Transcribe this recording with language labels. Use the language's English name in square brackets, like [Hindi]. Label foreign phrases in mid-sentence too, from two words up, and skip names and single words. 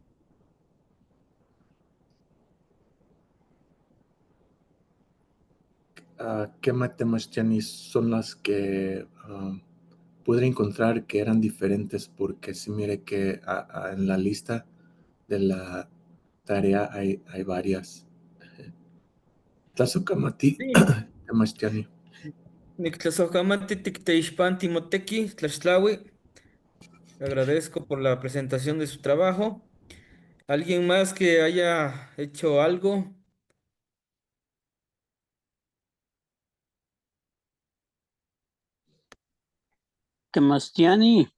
[Spanish] ¿Qué matemáticas Jenny, son las que pude encontrar que eran diferentes? Porque si mire que en la lista de la tarea hay varias. [Nahuatl languages] Tlazokamati, [Spanish] Sí. [Nahuatl languages] Temastiani. Nictlasojamati ticteixpanti moteki, tlaxtlaui. [Spanish] Le agradezco por la presentación de su trabajo. ¿Alguien más que haya hecho algo? [Nahuatl languages] Temastiani,